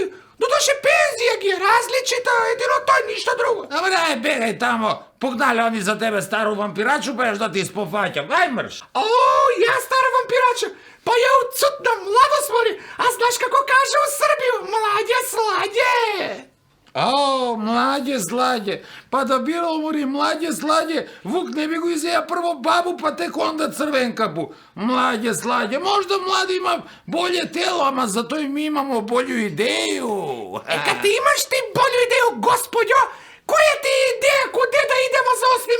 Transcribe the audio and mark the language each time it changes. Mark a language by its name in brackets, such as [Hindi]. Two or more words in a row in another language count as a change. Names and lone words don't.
[Macedonian] Додуше пензија ги е различита, едино тој, ништо друго. Ама дај, бегај тамо. [Serbian] Погнале они за тебе стару вампирачу, па јаш да ти испофаќам. Ај мрш. О, ја стара вампирача. Па ја уцутна младост, мори. А знаеш како каже у Србију? Младе, сладе. Ao, mlađe sladje, pa da bilo mori mlađe sladje, Vuk ne bi go izjeja prvo babu pa tek onda crvenkapu. Mlađe sladje, možda mladi ima bolje telo, ama zato i mi imamo bolju ideju. Kad ti imaš ti bolju ideju, gospodjo, koja ti je ideja kude da idemo za 8.